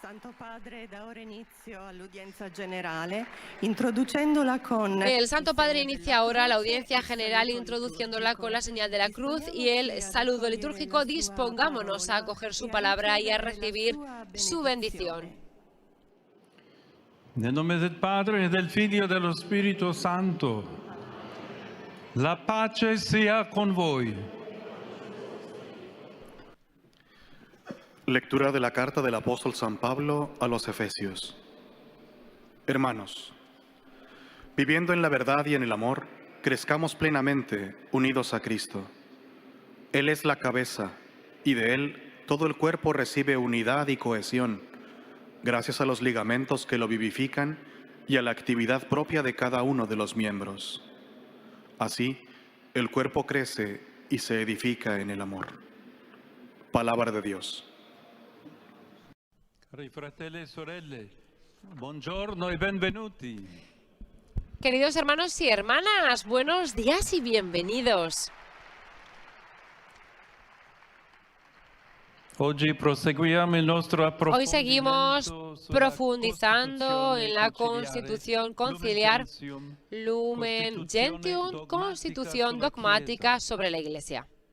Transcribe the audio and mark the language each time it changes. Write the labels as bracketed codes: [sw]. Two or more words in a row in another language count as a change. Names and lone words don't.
[it] Santo Padre da ora inizio all'udienza generale, introducendola con... [es] El Santo Padre inicia ahora la audiencia general introduciéndola con la señal de la cruz y el saludo litúrgico. Dispongámonos a acoger su palabra y a recibir su bendición. [it] Nel nome del Padre e del Figlio e dello Spirito Santo, la pace sia con voi. [es] Lectura de la carta del apóstol San Pablo a los Efesios. Hermanos, viviendo en la verdad y en el amor, crezcamos plenamente unidos a Cristo. Él es la cabeza y de Él todo el cuerpo recibe unidad y cohesión, gracias a los ligamentos que lo vivifican y a la actividad propia de cada uno de los miembros. Así, el cuerpo crece y se edifica en el amor. Palabra de Dios. [it] Cari fratelli e sorelle, buongiorno e benvenuti. [es] Queridos hermanos y hermanas, buenos días y bienvenidos. Hoy seguimos profundizando en la Constitución conciliar Lumen Gentium, Constitución dogmática sobre la Iglesia.